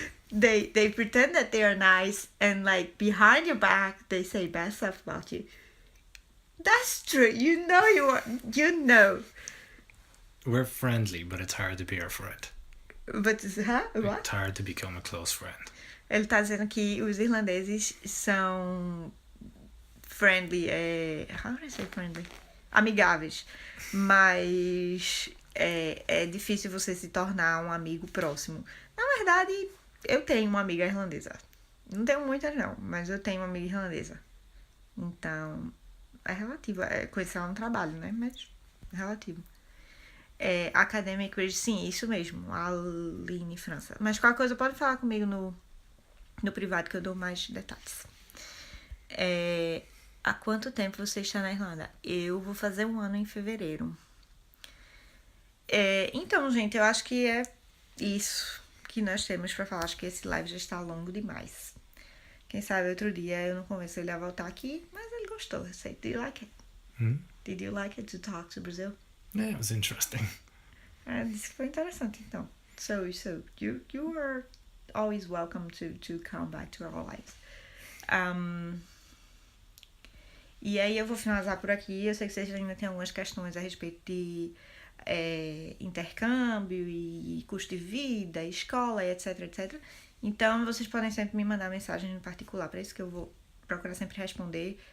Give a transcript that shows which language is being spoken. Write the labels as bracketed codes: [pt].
[en] They pretend that they are nice and like behind your back they say bad stuff about you. That's true. You know. We're friendly, but it's hard to be our friend. But what? It's hard to become a close friend. [pt] Ele tá dizendo que os irlandeses são friendly, [en] how do I say friendly? [pt] Amigáveis, mas é difícil você se tornar um amigo próximo. Na verdade, eu tenho uma amiga irlandesa. Não tenho muitas não, mas eu tenho uma amiga irlandesa. Então, é relativo. Conhecer ela no trabalho, né? Mas é relativo. Academic Bridge, sim, isso mesmo. Aline França. Mas qualquer coisa pode falar comigo no privado que eu dou mais detalhes. Há quanto tempo você está na Irlanda? Eu vou fazer 1 ano em fevereiro. Então, gente, eu acho que é isso que nós temos pra falar. Acho que esse live já está longo demais. Quem sabe outro dia eu não convenço ele a voltar aqui, mas ele gostou. Eu sei. [en] Did you like it? Did you like it to talk to Brazil? Yeah, it was interesting. [pt] Disse que foi interessante, então. [en] So you are always welcome to come back to our lives. [pt] E aí eu vou finalizar por aqui. Eu sei que vocês ainda têm algumas questões a respeito de intercâmbio e custo de vida, escola, etc, etc. Então vocês podem sempre me mandar mensagem em particular, para isso que eu vou procurar sempre responder.